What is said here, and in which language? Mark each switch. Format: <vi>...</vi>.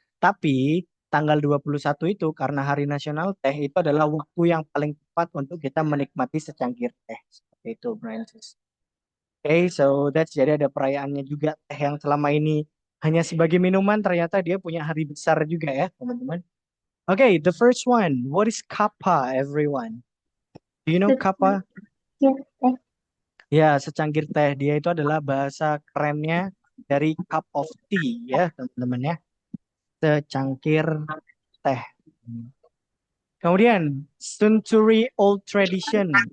<id>Tapi tanggal 21 itu karena Hari Nasional Teh itu adalah waktu yang paling tepat untuk kita menikmati secangkir teh. Seperti itu, Francis. Oke,</id> <en>so that's</en> <id>jadi ada perayaannya juga teh yang selama ini hanya sebagai minuman ternyata dia punya hari besar juga ya teman-teman.</id> <en>Oke, the first one, what is kappa everyone? Do you know kappa?</en> <id>Ya, secangkir teh dia itu adalah bahasa kerennya dari cup of tea ya teman-teman ya. Secangkir teh. Kemudian century old tradition.</id>